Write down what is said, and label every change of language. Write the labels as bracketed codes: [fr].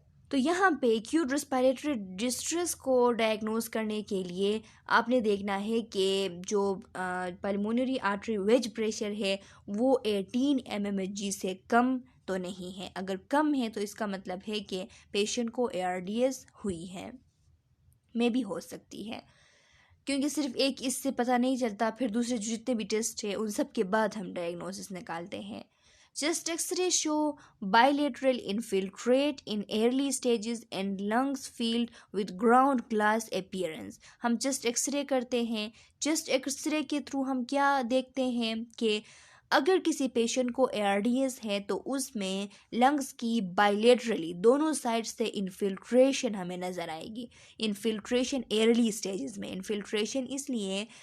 [ur] تو یہاں پہ ایکیوٹ ریسپائریٹری ڈسٹرس کو ڈائگنوز کرنے کے لیے آپ نے دیکھنا ہے کہ جو پلمونری آرٹری ویج پریشر ہے وہ 18 mmHg سے کم تو نہیں ہے. اگر کم ہے تو اس کا مطلب ہے کہ پیشنٹ کو ARDS ہوئی ہے، میں بھی ہو سکتی ہے، کیونکہ صرف ایک اس سے پتہ نہیں چلتا، پھر دوسرے جتنے بھی ٹیسٹ ہیں ان سب کے بعد ہم ڈائگنوسس نکالتے ہیں. [en] Chest X-ray show bilateral infiltrate in early stages and lungs filled with ground glass appearance. [ur] ہم چیسٹ ایکس رے کرتے ہیں. چیسٹ ایکس رے کے تھرو ہم کیا دیکھتے ہیں کہ اگر کسی پیشنٹ کو ARDS ہے تو اس میں لنگس کی بائلیٹرلی دونوں سائڈ سے انفلٹریشن ہمیں نظر آئے گی. انفلٹریشن ایرلی سٹیجز میں، انفلٹریشن اس لیے